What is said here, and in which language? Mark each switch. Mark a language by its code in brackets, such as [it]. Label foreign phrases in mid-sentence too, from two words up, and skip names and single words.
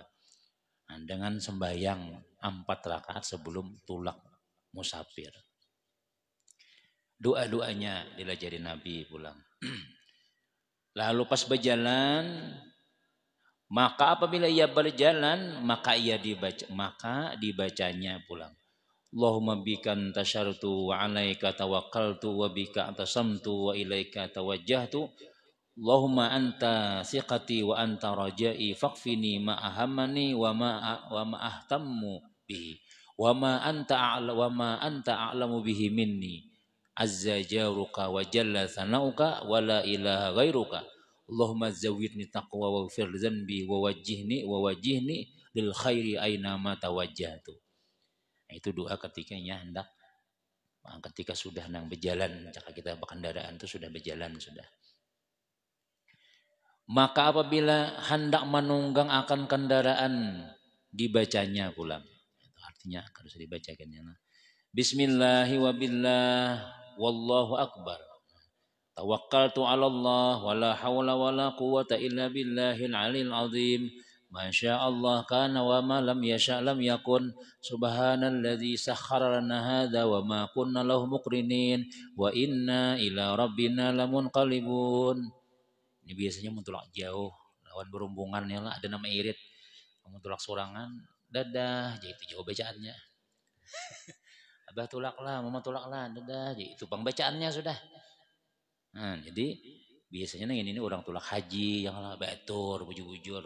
[bjn] Nah, dengan sembahyang 4 rakaat sebelum tulak musafir. Doa-doanya dilajari Nabi pulang. Lalu pas berjalan, maka apabila ia berjalan, maka dibacanya pulang. [ar] اللهم بك انتشرت وعليك توكلت وبك اعتصمت وإليك توجهت. اللهم أنت ثقتي وأنت رجائي فاكفني ما أهمني وما أهتم به وما أنت أعلم به مني عز جارك وجل ثناؤك ولا إله غيرك. اللهم زودني تقوى واغفر ذنبي ووجهني للخير أينما توجهت. [bjn] Itu doa ketikanya ketika sudah berjalan, jika kita berkendaraan itu sudah berjalan sudah. Maka apabila hendak menunggang akan kendaraan dibacanya pulang. Itu artinya harus dibacakan ya. [ar] بسم الله وبالله والله أكبر. توكلت على الله ولا حول ولا قوة إلا بالله العلي العظيم. ما شاء الله كان وما لم يشأ لم يكن. سبحان الذي سخر لنا هذا وما كنا له مقرنين وإنا إلى ربنا لمنقلبون. [bjn] Ini biasanya mentulak jauh lawan berumbungan ya lah, ada nama irit. Mentulak sorangan dadah jadi itu jauh bacaannya. Abah tulak lah, mama tulak lah, dadah jadi itu pembacaannya sudah. Nah, jadi biasanya ini orang tulak haji yang lah batur bujur-bujur.